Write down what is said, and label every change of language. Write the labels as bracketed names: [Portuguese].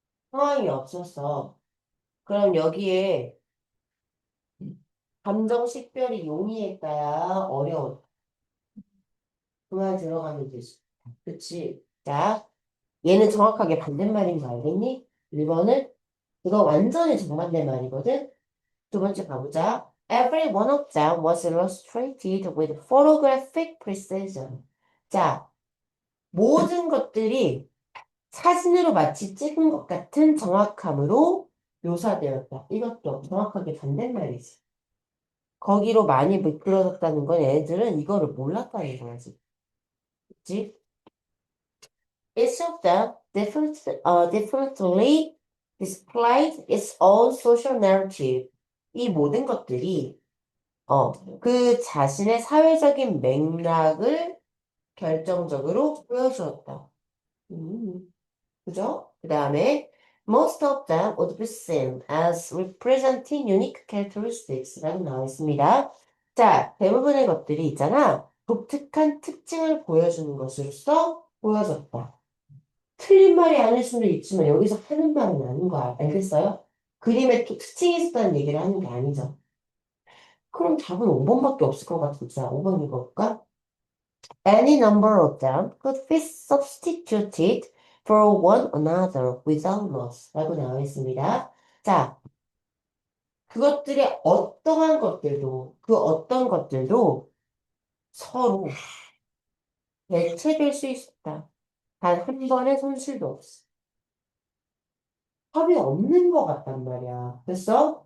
[Korean] 상황이 없었어. 그럼 여기에 감정 식별이 용이했다야, 어려웠다. 그 말 들어가면 되지. 그치? 자, 얘는 정확하게 반대말인 거 알겠니? 1번은 이거 완전히 정반대 말이거든? 두 번째 가보자. [English] Every one of them was illustrated with photographic precision. [Korean] 자, 모든 것들이 사진으로 마치 찍은 것 같은 정확함으로 묘사되었다. 이것도 정확하게 반대말이지. 거기로 많이 미끄러졌다는 건 애들은 이거를 몰랐다는 거지. 그치? [English] Each of them differently displayed its own social narrative. [Korean] 이 모든 것들이 그 자신의 사회적인 맥락을 결정적으로 보여주었다. 그죠? 그 다음에 [English] most of them would be seen as representing unique characteristics [Korean] 라고 나와 있습니다. 자, 대부분의 것들이 있잖아. 독특한 특징을 보여주는 것으로서 보여졌다. 틀린 말이 아닐 수도 있지만 여기서 하는 말은 아닌 거 알겠어요? 그림에 또 특징이 있었다는 얘기를 하는 게 아니죠. 그럼 답은 5번밖에 없을 것 같은데, 자, 5번 읽어볼까? [English] Any number of them could be substituted for one another without loss. [Korean] 라고 나와 있습니다. 자, 그것들의 어떠한 것들도, 그 어떤 것들도 서로 대체될 수 있었다. 단 한 번의 손실도 없어. 합이 없는 것 같단 말이야. 됐어?